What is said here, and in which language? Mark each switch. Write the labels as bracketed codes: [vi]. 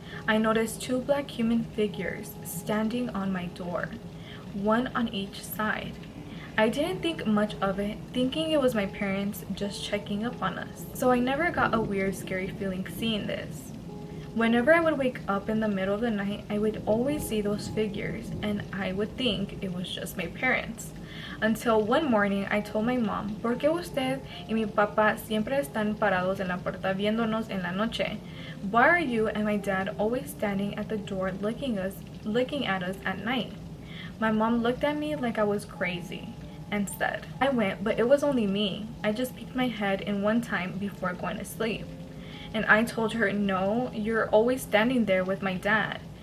[en] I noticed two black human figures standing on my door, one on each side. I didn't think much of it, thinking it was my parents just checking up on us. So I never got a weird, scary feeling seeing this. Whenever I would wake up in the middle of the night, I would always see those figures and I would think it was just my parents. Until one morning I told my mom, [es] ¿Por qué usted y mi papá siempre están parados en la puerta viéndonos en la noche? [en] Why are you and my dad always standing at the door looking at us at night? My mom looked at me like I was crazy and said, I went, but it was only me. I just peeked my head in one time before going to sleep. And I told her, no, you're always standing there with my dad.